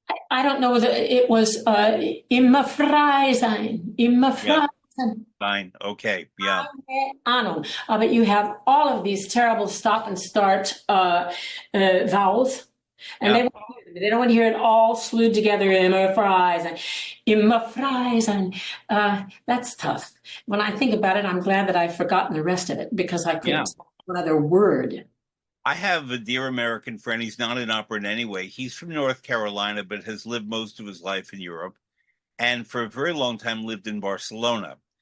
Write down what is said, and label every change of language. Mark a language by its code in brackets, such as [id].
[en] I don't know whether it was [de] immer frei sein, immer frei sein. [en] Fine. Okay. Yeah. But you have all of these terrible stop and start vowels, and they don't want to hear it all slewed together. [de] Immer frei sein, immer frei sein. [en] That's tough. When I think about it, I'm glad that I've forgotten the rest of it because I couldn't say one other word. I have a dear American friend. He's not an opera in any way. He's from North Carolina, but has lived most of his life in Europe, and for a very long time lived in Barcelona.